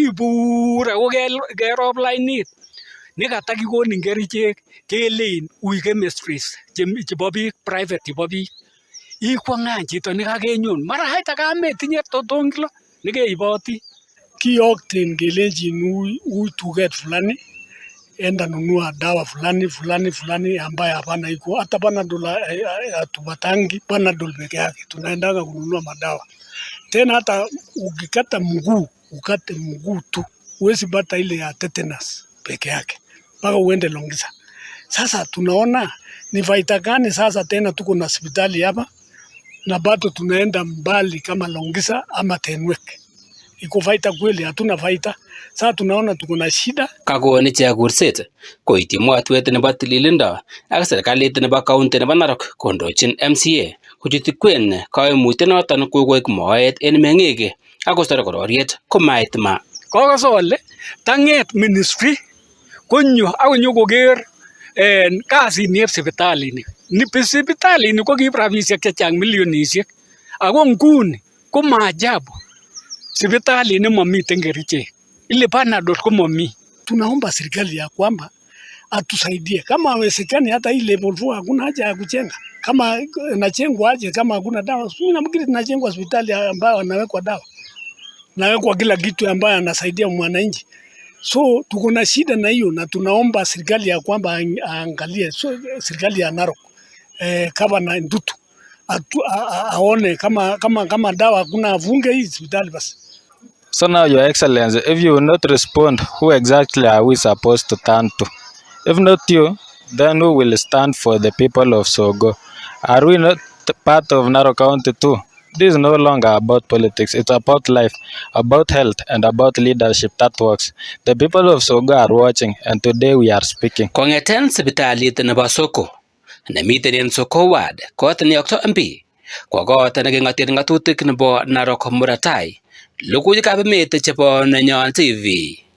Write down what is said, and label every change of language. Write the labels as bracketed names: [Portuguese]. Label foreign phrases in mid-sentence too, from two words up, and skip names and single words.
[Kalenjin] ibur ako kerop lainit nekata kikonin kerichek kelein ui chemistries chebo biik private chebo biik ikwang'an chito nekakenyon mara hata kametinye totongilo nekeiboti kiyokten kelenjin ui tuget [Swahili] fulani enda nunua dawa fulani ambayo hapana iko hata Panadol hatupatangi Panadol peke yake, tunaendaga kununua madawa tena. Hata ukikata mguu ukate mguu tu huwezi pata ile ya tetanus peke yake mpaka uende Longisa. Sasa tunaona ni faida gani sasa tena tuko na hospitali hapa na bado tunaenda mbali kama Longisa ama Tenwek. Iko faida kweli? Hatuna faida. Sasa tunaona tuko na shida. [Kalenjin] Kakon ichek kurset koityi mwatwet nebo tililindo ak serikalit nebo county nebo Narok kondochin MCA kochuti kwen koimutienoton kokoik moet en meng'ik ak kosor kororiet komait ma. Kokosole tang'et ministry konyo akonyo koker kasit niep sipitalini. Sipitalini ko kiib rabisiek chechang milionisiek ako nguni ko maajabu sipitalini mamiten kerichek, ile Panadol ko mami. [Swahili] Tunaomba serikali ya kwamba atusaidie kama hawezekani hata hii level 4 hakuna haja ya kujenga. Kama inajengwa aje kama hakuna dawa? Sio nafikiri tunajengwa hospitali ambayo anawekwa dawa. Nawekwa kila kitu ambayo anasaidia mwananchi. So tuko na shida na hiyo na tunaomba serikali ya kwamba aangalie, serikali ya Narok kama na Ndutu aone kama dawa hakuna, afunge hii hospitali basi. [English] So now, Your Excellency, if you will not respond, who exactly are we supposed to turn to? If not you, then who will stand for the people of Sogo? Are we not part of Narok County too? This is no longer about politics. It's about life, about health, and about leadership that works. The people of Sogo are watching, and today we are speaking. [Kalenjin] Kong'eten sipitalit nebo Soko nemiten en Soko Ward kot neyoktoo MB ko kot neking'oten ng'atutik nebo Narok Muratai. Logoiwekab emet chebo Nenyon TV.